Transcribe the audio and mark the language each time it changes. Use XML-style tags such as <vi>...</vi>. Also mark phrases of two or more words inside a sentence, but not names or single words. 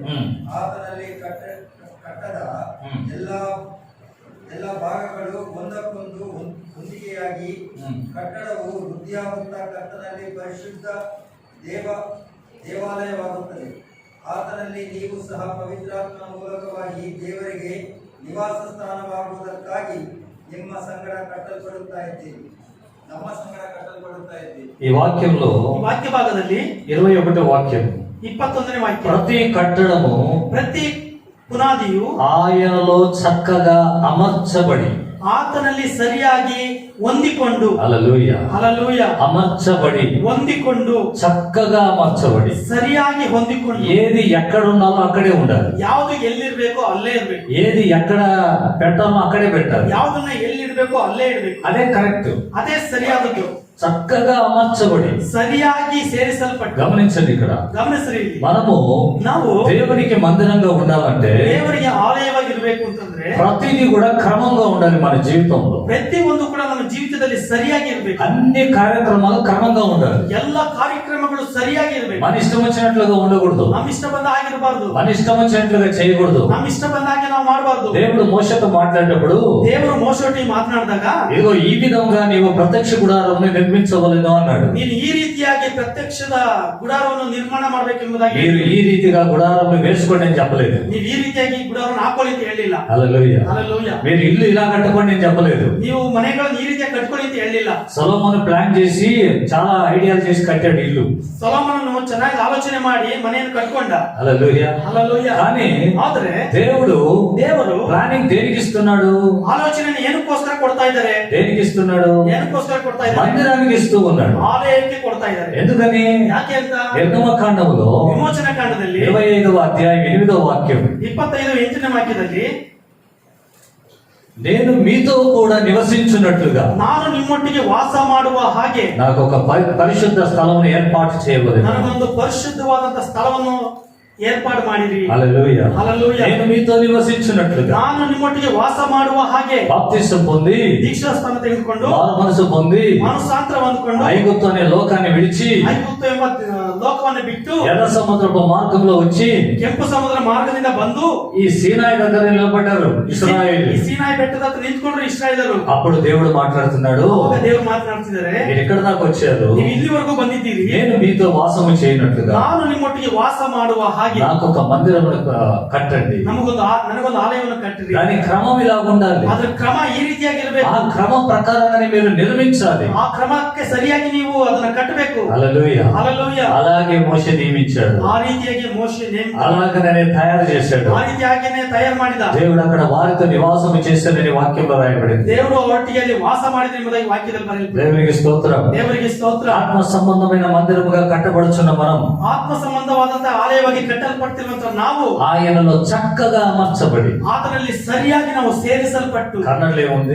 <kn>ಆತನಲ್ಲಿ ಕಟ್ಟದ ಎಲ್ಲ ಭಾಗಗಳು ಒಂದಕ್ಕೊಂದು ಹೊಂದಿಕೆಯಾಗಿ ಕಟ್ಟಡವು ವೃದ್ಧಿಯಾಗುತ್ತಾ ಕರ್ತನಲ್ಲಿ ಪರಿಶುದ್ಧ ದೇವಾಲಯವಾಗುತ್ತದೆ. ಆತನಲ್ಲಿ ನೀವು ಸಹ ಪವಿತ್ರಾತ್ಮ ಮೂಲಕವಾಗಿ ದೇವರಿಗೆ ನಿವಾಸ ಸ್ಥಾನವಾಗುವುದಕ್ಕಾಗಿ ನಿಮ್ಮ ಸಂಗಡ ಕಟ್ಟಲ್ಪಡುತ್ತಾ ಇದ್ದೀರಿ. ನಮ್ಮ ಸಂಗಡ ಕಟ್ಟಲ್ಪಡುತ್ತಾ ಇದ್ದೀರಿ.</kn> <te>ఈ వాక్యంలో</te> <kn>ಈ ವಾಕ್ಯ ಭಾಗದಲ್ಲಿ</kn> <te>21వ వాక్యం,</te> <kn>21ನೇ ವಾಕ್ಯ.</kn> <te>ప్రతి కట్టడము</te> <kn>ಪ್ರತಿ ಪುನಾದಿಯು</kn> <te>ఆయనలో చక్కగా అమర్చబడి</te> <kn>ಆತನಲ್ಲಿ ಸರಿಯಾಗಿ ಹೊಂದಿಕೊಂಡು</kn> <te>హల్లెలూయా.</te> <kn>ಹಲ್ಲೆಲೂಯಾ</kn> <te>అమర్చబడి</te> <kn>ಹೊಂದಿಕೊಂಡು</kn> <te>చక్కగా అమర్చబడి</te> <kn>ಸರಿಯಾಗಿ ಹೊಂದಿಕೊಂಡು</kn> <te>ఏది ఎక్కడ ఉండాలో అక్కడే ఉండాలి,</te> <kn>ಯಾವುದು ಎಲ್ಲಿರ್ಬೇಕೋ ಅಲ್ಲೇ ಇರ್ಬೇಕು,</kn> <te>ఏది ఎక్కడ పెట్టాలో అక్కడే పెట్టాలి.</te> <kn>ಯಾವ್ದನ್ನ ಎಲ್ಲಿಡ್ಬೇಕೋ ಅಲ್ಲೇ ಇಡ್ಬೇಕು.</kn> <te>అదే కరెక్ట్.</te> <kn>ಅದೇ ಸರಿಯಾದದ್ದು.</kn> <te>చక్కగా అమర్చబడి.</te> <kn>ಸರಿಯಾಗಿ ಸೇರಿಸಲ್ಪಟ್ಟ.</kn> <te>గమనించండి, ఇక్కడ</te> <kn>ಗಮನಿಸ್ರಿ,</kn> <te>మనము</te> <kn>ನಾವು</kn> <te>దేవునికి మందిరంగా ఉండాలంటే</te> <kn>ದೇವರಿಗೆ ಆಲಯವಾಗಿರ್ಬೇಕು ಅಂತಂದ್ರೆ</kn> <te>ప్రతిదీ కూడా క్రమంగా ఉండాలి. మన జీవితంలో</te> <kn>ಪ್ರತಿ ಒಂದು ಕೂಡ ನಮ್ಮ ಜೀವಿತದಲ್ಲಿ ಸರಿಯಾಗಿ ಇರ್ಬೇಕು.</kn> <te>అన్ని కార్యక్రమాలు క్రమంగా ఉండాలి.</te> <kn>ಎಲ್ಲ ಕಾರ್ಯಕ್ರಮಗಳು ಸರಿಯಾಗಿ ಇರ್ಬೇಕು.</kn> <te>మన ఇష్టం వచ్చినట్లుగా ఉండకూడదు,</te> <kn>ನಮ್ಮ ಇಷ್ಟ ಬಂದ ಆಗಿರಬಾರ್ದು,</kn> <te>మన ఇష్టం వచ్చినట్లుగా చేయకూడదు.</te> <kn>ನಮ್ಮ ಇಷ್ಟ ಬಂದ ಹಾಗೆ ನಾವು ಮಾಡಬಾರ್ದು.</kn> <te>దేవుడు మోషతో మాట్లాడేటప్పుడు</te> <kn>ದೇವರು ಮೋಶೆಯೊಟ್ಟಿಗೆ ಮಾತನಾಡಿದಾಗ</kn> <te>ఇదిగో ఈ విధంగా నీవు ప్రత్యక్ష గుడారాన్ని నిర్మించవలెను అన్నాడు.</te> <kn>ನೀನು ಈ ರೀತಿಯಾಗಿ ಪ್ರತ್ಯಕ್ಷದ ಗುಡಾರವನ್ನು ನಿರ್ಮಾಣ ಮಾಡಬೇಕೆಂಬುದಾಗಿ</kn> <te>మీరు ఈ రీతిగా గుడారాన్ని వేసుకోండి అని చెప్పలేదు.</te> <kn>ನೀವು ಈ ರೀತಿಯಾಗಿ ಗುಡಾರವನ್ನು ಹಾಕೊಳ್ಳಿ ಅಂತ ಹೇಳಿಲ್ಲ.</kn> <te>హల్లెలూయా.</te> <kn>ಹಲ್ಲೆಲೂಯಾ.</kn> <te>మీరు ఇల్లు ఇలా కట్టుకోండి అని చెప్పలేదు.</te> <kn>ನೀವು ಮನೆಗಳನ್ನು ಈ ರೀತಿಯಾಗಿ ಕಟ್ಕೊಳ್ಳಿ ಅಂತ ಹೇಳಿಲ್ಲ.</kn> <te>సొలొమోను ప్లాన్ చేసి చాలా ఐడియాలు చేసి కట్టాడు ఇల్లు.</te> <kn>ಸೊಲೊಮೋನನು ಚೆನ್ನಾಗಿ ಆಲೋಚನೆ ಮಾಡಿ ಮನೆಯನ್ನು ಕಟ್ಕೊಂಡ.</kn> <te>హల్లెలూయా.</te> <kn>ಹಲ್ಲೆಲೂಯಾ.</kn> <te>కానీ</te> <kn>ಆದ್ರೆ</kn> <te>దేవుడు</te> <kn>ದೇವರು</kn> <te>ప్లానింగ్ దేనికి ఇస్తున్నాడు?</te> <kn>ಆಲೋಚನೆಯನ್ನು ಏನಕ್ಕೋಸ್ಕರ ಕೊಡ್ತಾ ಇದ್ದಾರೆ?</kn> <te>దేనికి ఇస్తున్నాడు?</te> <kn>ಏನಕ್ಕೋಸ್ಕರ ಕೊಡ್ತಾ ಇದ್ದಾರೆ?</kn> <te>మందిరానికి ఇస్తూ ఉన్నాడు.</te> <kn>ಆಲಯಕ್ಕೆ ಕೊಡ್ತಾ ಇದ್ದಾರೆ.</kn> <te>ఎందుకని?</te> <kn>ಯಾಕೆ ಅಂತ</kn> <te>నిర్గమకాండములో</te> <kn>ವಿಮೋಚನ ಕಾಂಡದಲ್ಲಿ</kn> <te>25వ అధ్యాయం 8వ వాక్యం,</te> <kn>25 ವಾಕ್ಯದಲ್ಲಿ</kn> <te>నేను మీతో కూడా నివసించున్నట్లుగా</te> <kn>ನಾನು ನಿಮ್ಮೊಟ್ಟಿಗೆ ವಾಸ ಮಾಡುವ ಹಾಗೆ</kn> <te>నాకు ఒక పరిశుద్ధ స్థలమును ఏర్పాటు చేయవలెను.</te> <kn>ನನಗೊಂದು ಪರಿಶುದ್ಧವಾದಂತ ಸ್ಥಳವನ್ನು ಏರ್ಪಾಡು ಮಾಡಿರಿ.</kn> <te>హల్లెలూయా. హల్లెలూయా. నేను మీతో నివసించున్నట్లుగా,</te> <kn>ನಾನು ನಿಮ್ಮೊಟ್ಟಿಗೆ ವಾಸ ಮಾಡುವ ಹಾಗೆ</kn> <te>బాప్తిసం పొంది</te> <kn>ದೀಕ್ಷಾ ಸ್ಥಾನ ತೆಗೆದುಕೊಂಡು</kn> <te>మారు మనసు పొంది</te> <kn>ಮಾನಸಾಂತರ ಹೊಂದಿಕೊಂಡು</kn> <te>ఐగుప్తు అనే లోకాన్ని విడిచి</te> <kn>ಐಗುಪ್ತ ಎಂಬ ಲೋಕವನ್ನು ಬಿಟ್ಟು</kn> <te>ఎర్ర సముద్రపు మార్గంలో వచ్చి</te> <kn>ಕೆಂಪು ಸಮುದ್ರ ಮಾರ್ಗದಿಂದ ಬಂದು</kn> <te>ఈ సీనాయి దగ్గర నిలబడ్డారు ఇశ్రాయేలు.</te> <kn>ಈ ಸೀನಾಯಿ ಬೆಟ್ಟದ ಹತ್ರ ನಿಂತ್ಕೊಂಡ್ರು ಇಸ್ರಾಯೇಲರು.</kn> <te>అప్పుడు దేవుడు మాట్లాడుతున్నాడు,</te> <kn>ಅವಾಗ ದೇವರು ಮಾತನಾಡ್ತಿದ್ದಾರೆ,</kn> <te>మీరు ఎక్కడ దాకా వచ్చారు?</te> <kn>ನೀವು ಇಲ್ಲಿವರೆಗೂ ಬಂದಿದ್ದೀರಿ,</kn> <te>నేను మీతో వాసము చేయనట్లుగా</te> <kn>ನಾನು ನಿಮ್ಮೊಟ್ಟಿಗೆ ವಾಸ ಮಾಡುವ ಹಾಗೆ</kn> <te>నాకు ఒక మందిరమును కట్టండి.</te> <kn>ನನಗೊಂದು ಆಲಯವನ್ನು ಕಟ್ಟಿರಿ.</kn> <te>దాని క్రమం ఇలా ఉండాలి.</te> <kn>ಅದ್ರ ಕ್ರಮ ಈ ರೀತಿಯಾಗಿರ್ಬೇಕು.</kn> <te>ఆ క్రమం ప్రకారంగానే మీరు నిర్మించాలి.</te> <kn>ಆ ಕ್ರಮಕ್ಕೆ ಸರಿಯಾಗಿ ನೀವು ಅದನ್ನ ಕಟ್ಟಬೇಕು.</kn> <te>హల్లెలూయా. హల్లెలూయా. అలాగే మోషే నియమించాడు,</te> <kn>ಆ ರೀತಿಯಾಗಿ ಮೋಶೆ ನೇಮ</kn> <te>అలాగనే తయారు చేశాడు.</te> <kn>ಆ ರೀತಿಯಾಗಿನೇ ತಯಾರು ಮಾಡಿದ.</kn> <te>దేవుడు అక్కడ వారితో నివాసం చేశాడని వాక్యంలో రాయబడింది.</te> <kn>ದೇವರು ಒಟ್ಟಿಗೆ ಅಲ್ಲಿ ವಾಸ ಮಾಡಿದ ಎಂಬುದಾಗಿ ವಾಕ್ಯದಲ್ಲಿ ಬರೆಯಲ್ಪಟ್ಟಿದೆ.</kn> <te>దేవునికి స్తోత్రం.</te> <kn>ದೇವರಿಗೆ ಸ್ತೋತ್ರ.</kn> <te>ఆత్మ సంబంధమైన మందిరముగా కట్టబడుచున్న మనం</te> <kn>ಆತ್ಮ ಸಂಬಂಧವಾದಂತಹ ಆಲಯವಾಗಿ ಕಟ್ಟಲ್ಪಟ್ಟಿರುವಂತಹ ನಾವು</kn> <te>ఆయనలో చక్కగా అమర్చబడి,</te> <kn>ಆತನಲ್ಲಿ ಸರಿಯಾಗಿ ನಾವು ಸೇರಿಸಲ್ಪಟ್ಟು,</kn> <te>కన్నడలో ఏముంది?</te>